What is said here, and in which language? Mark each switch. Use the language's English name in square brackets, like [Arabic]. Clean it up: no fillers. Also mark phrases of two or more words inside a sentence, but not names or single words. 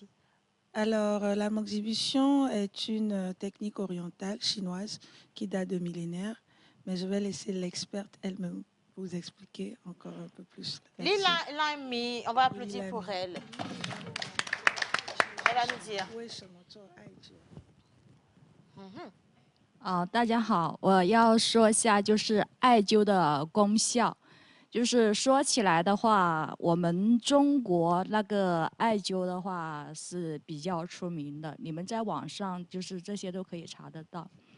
[French] Alors, la moxibution est une technique orientale chinoise qui date de millénaires, mais je vais laisser l'experte elle-même vous expliquer encore un peu plus. Lila Laimi, on va applaudir pour elle. Elle va nous dire. [Chinese] 大家好，我要说一下就是艾灸的功效。就是说起来的话，我们中国那个艾灸的话是比较出名的，你们在网上就是这些都可以查得到。